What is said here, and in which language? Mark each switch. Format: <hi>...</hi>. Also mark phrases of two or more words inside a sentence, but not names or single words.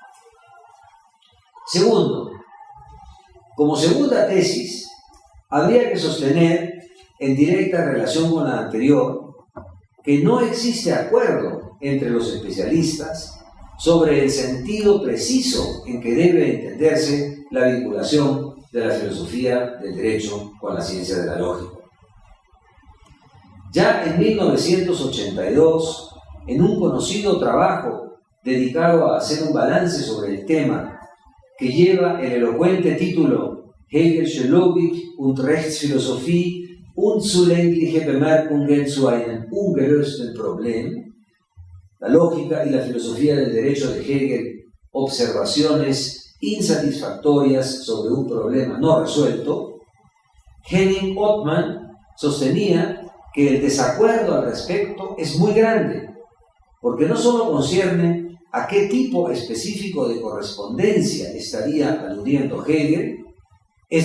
<es>Segundo, como segunda tesis, habría que sostener, en directa relación con la anterior, que no existe acuerdo entre los especialistas sobre el sentido preciso en que debe entenderse la vinculación de la filosofía del derecho con la ciencia de la lógica. Ya en 1982, en un conocido trabajo dedicado a hacer un balance sobre el tema, que lleva el elocuente título Hegelische Logik und Rechtsphilosophie unzulängliche Bemerkungen zu einem ungelösten Problem, la lógica y la filosofía del derecho de Hegel, observaciones insatisfactorias sobre un problema no resuelto, Henning Ottman sostenía que el desacuerdo al respecto es muy grande, porque no solo concierne a qué tipo específico de correspondencia estaría aludiendo Hegel, es</es>